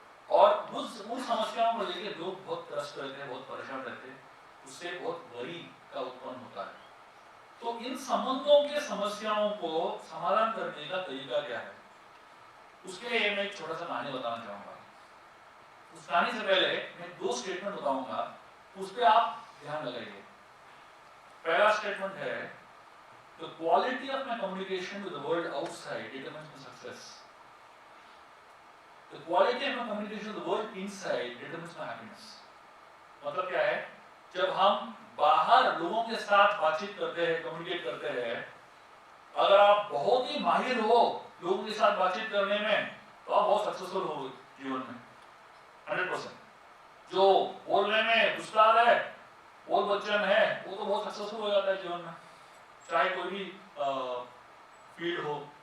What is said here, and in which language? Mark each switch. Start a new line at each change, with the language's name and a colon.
Hindi: और उन समस्याओं को लेकर लोग बहुत त्रस्त रहते हैं, बहुत परेशान रहते हैं, उससे बहुत वरी का उत्पन्न होता है। तो इन संबंधों के समस्याओं को समाधान करने का तरीका क्या है, उसके लिए मैं एक छोटा सा कहानी बताना चाहूंगा। उस कहानी से पहले मैं दो स्टेटमेंट बताऊंगा, उस पर आप ध्यान लगाइए। पहला स्टेटमेंट है,
English: the quality of my communication with the world outside determines my success. The quality of my communication with the world inside determines my happiness.
Hindi: मतलब क्या है? जब हम बाहर लोगों के साथ बातचीत करते हैं, कम्युनिकेट करते हैं, अगर आप बहुत ही माहिर हो लोगों के साथ बातचीत करने में, तो आप बहुत सक्सेसफुल हो जीवन में 100%। जो बोलने में उस्ताद है, बोल बच्चन है, वो तो बहुत सक्सेसफुल हो जाता है जीवन में, चाहे कोई भी फील्ड हो।